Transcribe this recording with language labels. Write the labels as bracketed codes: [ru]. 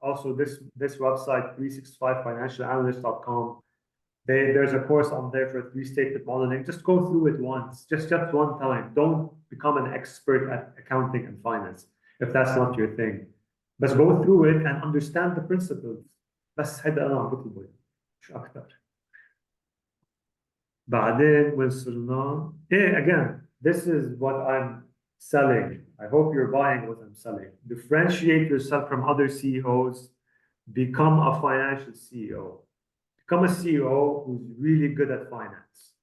[en] Also, this website, 365financialanalyst.com. There's a course on there for three-statement modeling. Just go through it once, just one time. Don't become an expert at accounting and finance if that's not your thing. But go through it and understand the principles. [ar] بس هيدا أنا عم بطلبه مش أكتر. بعدين وصلنا. [en] Again, this is what I'm selling. I hope you're buying what I'm selling. Differentiate yourself from other CEOs. Become a financial CEO. Become a CEO who's really good at finance.